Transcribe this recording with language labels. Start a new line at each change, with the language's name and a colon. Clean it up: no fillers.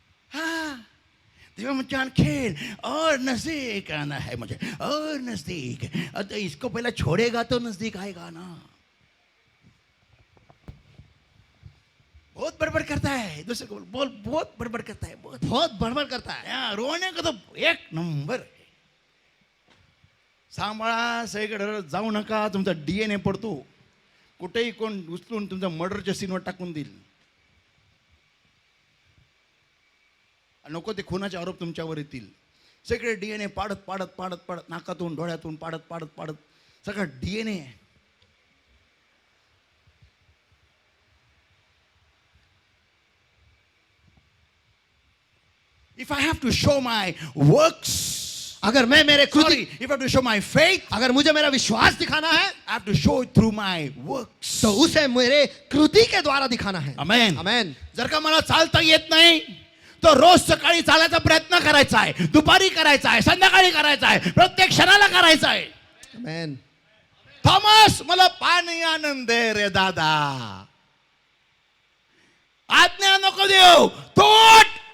Hindi: हाँ,
Marathi: देवा
Hindi: मुझे आणखीन और नजदीक आना है, मुझे और नजदीक. तो इसको पहले छोड़ेगा तो नजदीक आएगा ना. बहुत बड़बड़ करता है, दूसरे को बोल बहुत बड़बड़ करता है, बहुत बड़बड़ करता है.
Marathi: या,
Hindi: रोने का तो एक नंबर
Marathi: आहे. सांभाळा, सगळीकडे जाऊ नका, तुमचा DNA पडतो. कुठेही कोण उचलून तुमच्या मर्डरच्या सीनवर टाकून देईल. नको ते खुनाचे आरोप तुमच्यावर येतील. सगळे DNA पाडत पाडत पाडत पाडत नाकातून डोळ्यातून पाडत पाडत पाडत सगळं DNA.
English: If I have to show my works,
Hindi: अगर मैं मेरे कृति,
English: sorry, if I have to show my faith,
Hindi: अगर मुझे मेरा विश्वास दिखाना है
English: I have to show it through my works.
Hindi: तो उसे मेरे कृति के द्वारा दिखाना है.
English: Amen. Amen.
Marathi: जर का मला चालता येत नाही तो रोज सकाळी चालायचा प्रयत्न करायचा आहे, दुपारी करायचा आहे, संध्याकाळी करायचा आहे, प्रत्येक क्षणाला करायचा आहे.
English: Amen.
Marathi: थॉमस, मला पाणी आणून दे रे दादा. आज्ञा नको देऊ, तोट.